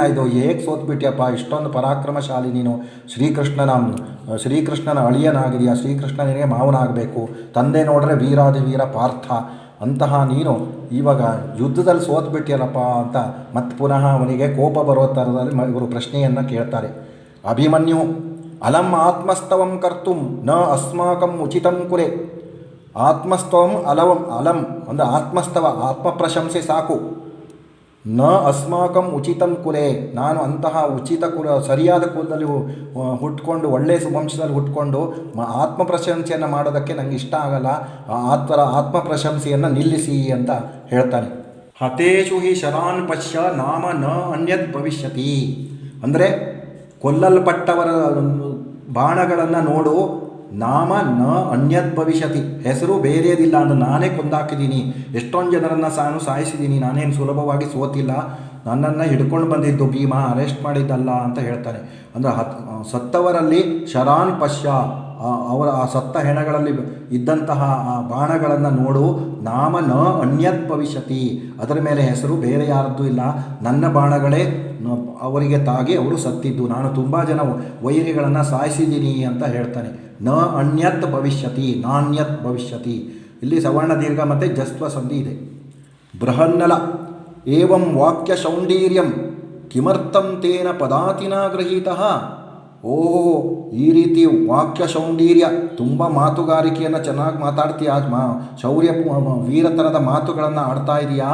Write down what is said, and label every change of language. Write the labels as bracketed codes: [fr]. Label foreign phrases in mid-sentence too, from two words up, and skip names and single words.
[kn] ಇದು ಹೇಗೆ ಸೋತ್ಬಿಟ್ಯಪ್ಪ, ಇಷ್ಟೊಂದು ಪರಾಕ್ರಮಶಾಲಿ ನೀನು, ಶ್ರೀಕೃಷ್ಣನ ಅಳಿಯನಾಗಿದೆಯಾ, ಶ್ರೀಕೃಷ್ಣನಿಗೆ ಮಾವನಾಗಬೇಕು, ತಂದೆ ನೋಡ್ರೆ ವೀರಾದಿವೀರ ಪಾರ್ಥ, ಅಂತಹ ನೀನು ಇವಾಗ ಯುದ್ಧದಲ್ಲಿ ಸೋತ್ಬಿಟ್ಟಿಯಲ್ಲಪ್ಪ ಅಂತ ಮತ್ತೆ ಪುನಃ ಅವನಿಗೆ ಕೋಪ ಬರೋ ಥರದಲ್ಲಿ ಇವರು ಪ್ರಶ್ನೆಯನ್ನು ಕೇಳ್ತಾರೆ. [sa] ಅಭಿಮನ್ಯು ಅಲಂ ಆತ್ಮಸ್ತವಂ ಕರ್ತುಂ ನ ಅಸ್ಮಾಕಂ ಉಚಿತಂ ಕುರೆ, ಆತ್ಮಸ್ತವಂ ಅಲಂ [kn] ಅಂದರೆ ಆತ್ಮಸ್ತವ, ಆತ್ಮ ಪ್ರಶಂಸೆ ಸಾಕು. [sa] ನ ಅಸ್ಮಾಕಂ ಉಚಿತಂ ಕುಲೆ, [kn] ನಾನು ಅಂತಹ ಉಚಿತ ಸರಿಯಾದ ಕುಲದಲ್ಲಿ ಹುಟ್ಕೊಂಡು ಒಳ್ಳೆಯ ವಂಶದಲ್ಲಿ ಹುಟ್ಕೊಂಡು ಆತ್ಮ ಪ್ರಶಂಸೆಯನ್ನು ಮಾಡೋದಕ್ಕೆ ನನಗೆ ಇಷ್ಟ ಆಗಲ್ಲ, ಆ ಥರ ಆತ್ಮ ಪ್ರಶಂಸೆಯನ್ನು ನಿಲ್ಲಿಸಿ ಅಂತ ಹೇಳ್ತಾನೆ. [sa] ಹತೇಶು ಹಿ ಶರಾನ್ ಪಶ್ಯ ನಾಮ ನ ಅನ್ಯತ್ ಭವಿಷ್ಯತಿ. [kn] ಅಂದರೆ ಕೊಲ್ಲಲ್ಪಟ್ಟವರ ಬಾಣಗಳನ್ನು ನೋಡು, [sa] ನಾಮ ನ ಅನ್ಯತ್ ಭವಿಷ್ಯತಿ, [kn] ಹೆಸರು ಬೇರೆಯದಿಲ್ಲ. ಅಂದರೆ ನಾನೇ ಕೊಂದಾಕಿದ್ದೀನಿ, ಎಷ್ಟೊಂದು ಜನರನ್ನು ನಾನು ಸಾಯಿಸಿದ್ದೀನಿ, ನಾನೇನು ಸುಲಭವಾಗಿ ಸೋತಿಲ್ಲ, ನನ್ನನ್ನು ಹಿಡ್ಕೊಂಡು ಬಂದಿದ್ದು ಭೀಮ, ಅರೆಸ್ಟ್ ಮಾಡಿದ್ದಲ್ಲ ಅಂತ ಹೇಳ್ತಾನೆ. ಅಂದರೆ ಸತ್ತವರಲ್ಲಿ [sa] ಶರಾನ್ ಪಶ್ಯ, [kn] ಅವರ ಆ ಸತ್ತ ಹೆಣಗಳಲ್ಲಿ ಇದ್ದಂತಹ ಆ ಬಾಣಗಳನ್ನು ನೋಡು, [sa] ನಾಮ ನ ಅನ್ಯತ್ ಭವಿಷ್ಯತಿ, [kn] ಅದರ ಮೇಲೆ ಹೆಸರು ಬೇರೆ ಯಾರದ್ದು ಇಲ್ಲ, ನನ್ನ ಬಾಣಗಳೇ ಅವರಿಗೆ ತಾಗಿ ಅವರು ಸತ್ತಿದ್ದು, ನಾನು ತುಂಬ ಜನ ವೈರಿಗಳನ್ನು ಸಾಯಿಸಿದ್ದೀನಿ ಅಂತ ಹೇಳ್ತಾನೆ. [sa] ನ ಅನ್ಯತ್ ಭವಿಷ್ಯತಿ, ನಾಣ್ಯತ್ ಭವಿಷ್ಯತಿ. [kn] ಇಲ್ಲಿ ಸವರ್ಣ ದೀರ್ಘ ಮತ್ತು ಜಸ್ತ್ವ ಸಂಧಿ ಇದೆ. [sa] ಬೃಹನ್ನಲ ಏವಂ ವಾಕ್ಯ ಶೌಂಡೀರ್ಯಂ ಕಿಮರ್ಥಂ ತೇನ ಪದಾತಿನ ಗೃಹೀತಃ. [kn] ಓಹೋ, ಈ ರೀತಿ ವಾಕ್ಯ ಶೌಂಡೀರ್ಯ, ತುಂಬ ಮಾತುಗಾರಿಕೆಯನ್ನು ಚೆನ್ನಾಗಿ ಮಾತಾಡ್ತೀಯ, ಶೌರ್ಯ ವೀರತನದ ಮಾತುಗಳನ್ನು ಆಡ್ತಾ ಇದೆಯಾ.